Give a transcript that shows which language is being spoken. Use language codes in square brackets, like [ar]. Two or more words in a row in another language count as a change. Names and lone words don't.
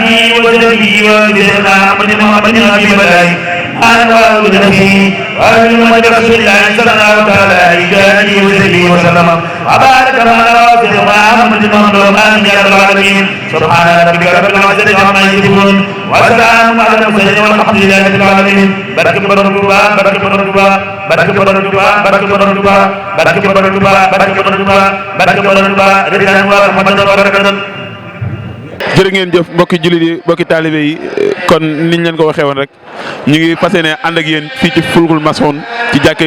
[ar] وصحبه وسيدنا محمد نبي بلاي أنا وجنبي وأهل رسول الله صلى الله عليه وسلم وبارك على سيدنا محمد وآله يا رب العالمين سبحان ربك رب العزة عما يصفون وسلام على المرسلين والحمد لله رب العالمين [wo] barke borom Tuuba barke borom Tuuba [ar] barke borom Tuuba barke borom Tuuba barke borom Tuuba barke borom Tuuba barke borom Tuuba رضوان ورحمة وبركة. [wo] jërë ngeen jëf mbokki jullit yi mbokki taalibe yi kon niñ leen ko waxee woon rek ñu ngi fas yéene ànd ak yéen fii ci Fulkul Masoon ci jàkkay